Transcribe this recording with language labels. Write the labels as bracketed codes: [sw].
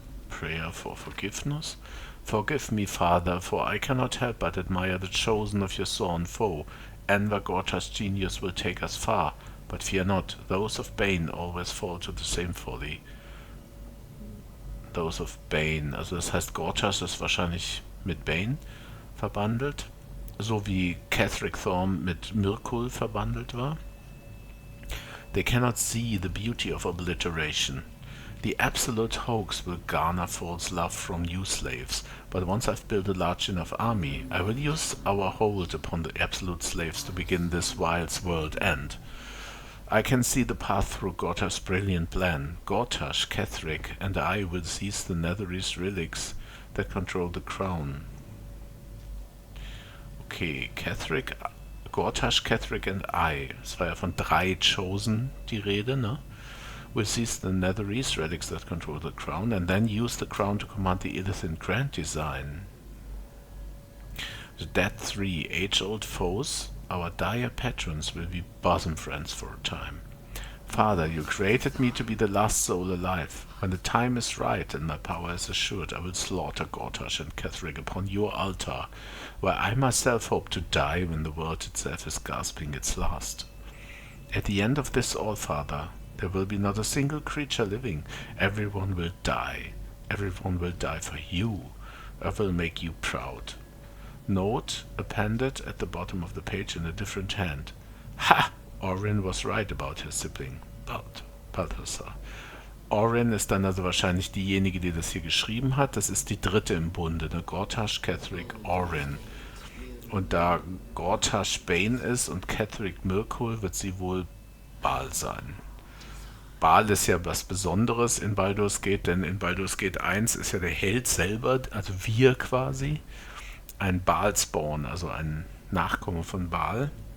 [en] Prayer for forgiveness. Forgive me, Father, for I cannot help but admire the chosen of your sworn foe. Enver Gorta's genius will take us far, but fear not, those of Bane always fall to the same folly. Those of Bane, [de] also das heißt, Gortas ist wahrscheinlich mit Bane verbandelt, so wie Catherick Thorm mit Mirkul verbandelt war. [en] They cannot see the beauty of obliteration. The absolute hoax will garner false love from new slaves, but once I've built a large enough army, I will use our hold upon the absolute slaves to begin this wild's world end. I can see the path through Gorta's brilliant plan. Gortash, Catherick, and I will seize the Netherese relics that control the crown. Okay, Catherick, Gortash, Catherick and I. [de] Es war ja von 3 Chosen die Rede, ne? [en] Will seize the Netherese relics that control the crown and then use the crown to command the Illithid Grand Design. The dead 3 age-old foes, our dire patrons, will be bosom friends for a time. Father, you created me to be the last soul alive. When the time is right and my power is assured, I will slaughter Gortash and Catherick upon your altar, where I myself hope to die when the world itself is gasping its last. At the end of this all, Father, there will be not a single creature living. Everyone will die. Everyone will die for you. I will make you proud. Note appended at the bottom of the page in a different hand. Ha! Orin was right about his sibling, Balthasar. [de] Orin ist dann also wahrscheinlich diejenige, die das hier geschrieben hat. Das ist die dritte im Bunde, ne? Gortash, Catherick, Orin. Und da Gortash Bane ist und Catherick Mirkul, wird sie wohl Baal sein. Baal ist ja was Besonderes in Baldur's Gate, denn in Baldur's Gate 1 ist ja der Held selber, also wir quasi, ein Baalspawn, also ein Nachkomme von Baal.